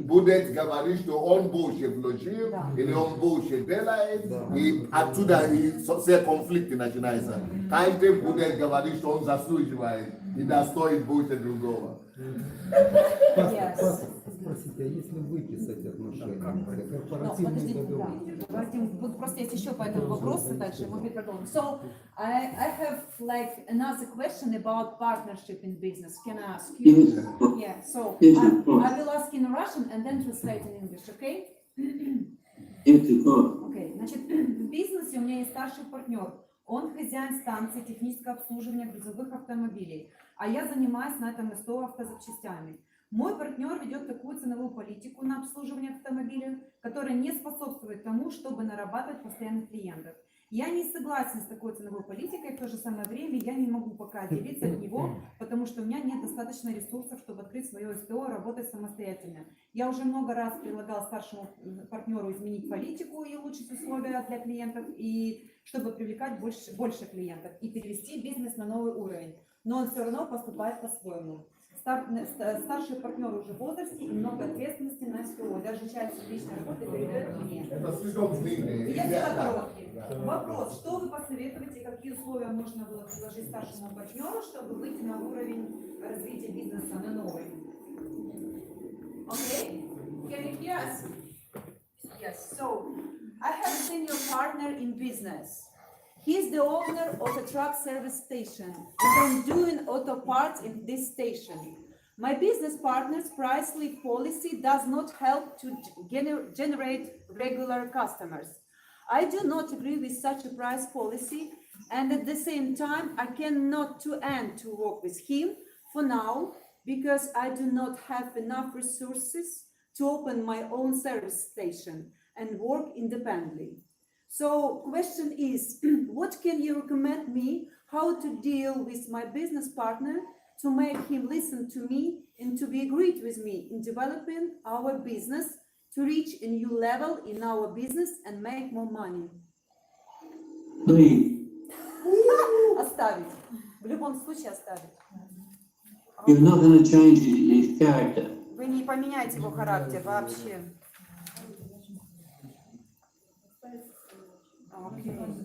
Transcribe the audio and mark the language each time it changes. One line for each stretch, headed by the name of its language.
Russian: будет говорить, что он больше вложил, или он больше делает, и оттуда все конфликты начинаются. Каждый будет говорить, что он заслуживает И достоин будет и другого. Yes. Пастор, спросите, а если выписать отношения,
English: No,
Russian: корпоративный подождите, договор? да. Давайте, вот просто есть еще по этому вопросу дальше, мы продолжим.
English: So, I have like another question about partnership in business. Can I ask you? Yes. Yeah, so Yes, I of course. will ask in Russian and then translate in English, okay? Yes, of course.
Russian: Окей, значит, в бизнесе у меня есть старший партнер. Он хозяин станции технического обслуживания грузовых автомобилей, а я занимаюсь на этом СТО автозапчастями. Мой партнер ведет такую ценовую политику на обслуживание автомобилей, которая не способствует тому, чтобы нарабатывать постоянных клиентов. Я не согласен с такой ценовой политикой, в то же самое время я не могу пока отделиться от него, потому что у меня нет достаточно ресурсов, чтобы открыть свое СТО и работать самостоятельно. Я уже много раз предлагал старшему партнеру изменить политику и улучшить условия для клиентов, и чтобы привлекать больше клиентов и перевести бизнес на новый уровень. Но он все равно поступает по-своему. Старший партнер уже в возрасте и много ответственности на СТО. Даже часть личной работы передает мне. Это слишком длинно. Я всегда короткий. Вопрос, что вы посоветуете, какие условия можно было предложить старшему партнеру, чтобы выйти на уровень развития бизнеса на новый?
English: Okay, can you hear us? Yes, so I have a senior partner in business. He's the owner of a truck service station and I'm doing auto parts in this station. My business partner's price list policy does not help to generate regular customers. I do not agree with such a price policy, and at the same time, I cannot end to work with him for now because I do not have enough resources to open my own service station and work independently. So, question is, what can you recommend me how to deal with my business partner to make him listen to me and to be agreed with me in developing our business to reach a new level in our business and make more money? Please,
Russian: Оставить. В любом случае оставить.
English: you're not going to change his character.
Russian: Вы не поменяете его характер вообще.
English: Окей.